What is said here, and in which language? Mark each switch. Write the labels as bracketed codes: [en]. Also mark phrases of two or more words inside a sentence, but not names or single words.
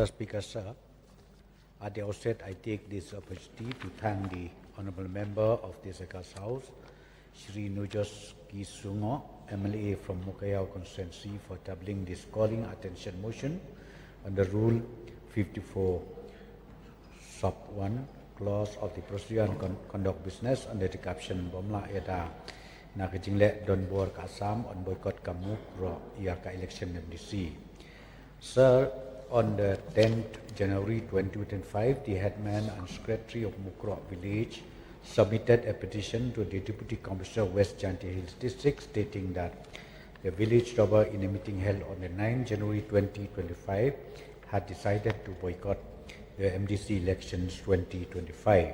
[en] Speaker, sir, at the outset, I take this opportunity to thank the Honourable Member of the Jaka's House, Shri Nujorki Sungoh, MLA from Mukayao Constituency, for tabling this calling attention motion under Rule 54 Sub 1 clause of the Procedure and Conduct Business under the caption Bomla Eda Nakajingle Donbor Assam on boycott Kamuk Ro Yaka election MDC. Sir, on the 10th January 2025, the headman and secretary of Mukro village submitted a petition to the Deputy Commissioner West Chanti Hills District stating that the village robber in a meeting held on the 9th January 2025 had decided to boycott the MDC elections 2025.